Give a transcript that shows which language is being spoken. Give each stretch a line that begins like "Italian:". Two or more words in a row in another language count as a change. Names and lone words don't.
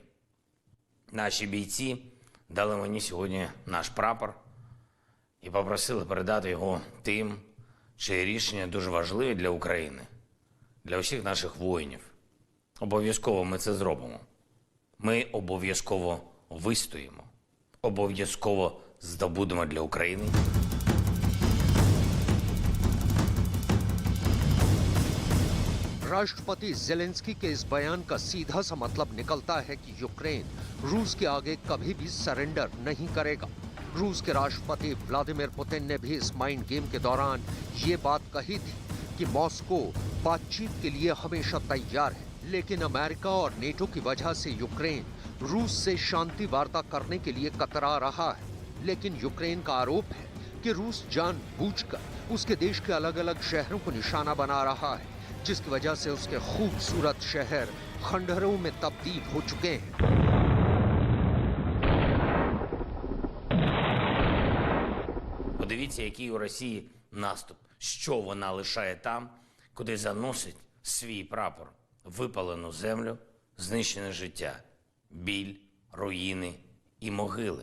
Ukrainian: Наші бійці дали мені сьогодні наш прапор і попросили передати його тим, чиї рішення дуже важливі для України, для усіх наших воїнів. Обов'язково ми це зробимо. Ми обов'язково вистоїмо. Обов'язково здобудемо для України.
Hindi: राष्ट्रपति ज़ेलेंस्की के इस बयान का सीधा सा मतलब निकलता है कि यूक्रेन रूस के आगे कभी भी सरेंडर नहीं करेगा। रूस के राष्ट्रपति व्लादिमीर पुतिन ने भी इस
English: mind game
Hindi: के दौरान ये बात कही थी कि मॉस्को बातचीत के लिए हमेशा तैयार है, लेकिन अमेरिका और नेटो की वजह से यूक्रेन रूस से शांति वार्ता करने के लिए कतरा रहा है। लेकिन यूक्रेन का आरोप है कि रूस जानबूझकर उसके देश के अलग अलग शहरों को निशाना बना रहा है, जिसकी वजह से उसके खूबसूरत शहर खंडहरों में तब्दील हो चुके हैं।
Ukrainian: Подивіться, який у Росії наступ. Що вона лишає там, куди заносить свій прапор. Випалену землю, знищене життя, біль, руїни і могили.